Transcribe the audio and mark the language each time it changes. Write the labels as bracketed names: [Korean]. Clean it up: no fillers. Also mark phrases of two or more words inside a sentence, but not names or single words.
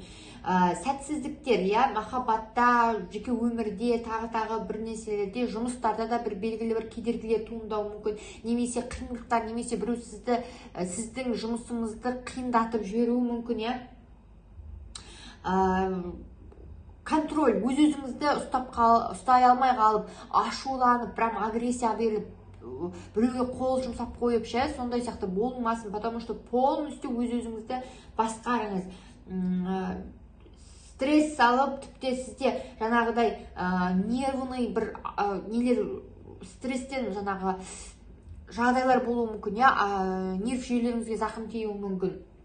[Kazakh] Сәтсіздіктер, я, махаббатта, жеке өмірде, тағы бір нәрселерде, жұмыстарда да бір белгілі бір кедергілер туындауы мүмкін, немесе қиындықтар, немесе біреу сіздің жұмысыңызды қиындатып жіберуі мүмкін, я. Контроль, өз-өзіңізді ұстай алмай қалып, ашуланып, [Russian] прям агрессия [Kazakh] беріп, біреуге қол жұмсап қойып, сондай сияқты болмасын, [Russian] потому что полностью [Kazakh] өз-өзіңізді басқарыңыз. Стресс салып, тіпте сізде жаңағыдай нервный бір нелер, стресстен жаңағы жағдайлар болуы мүмкін, нерв жүйелеріңізге зақым тиюі мүмкін.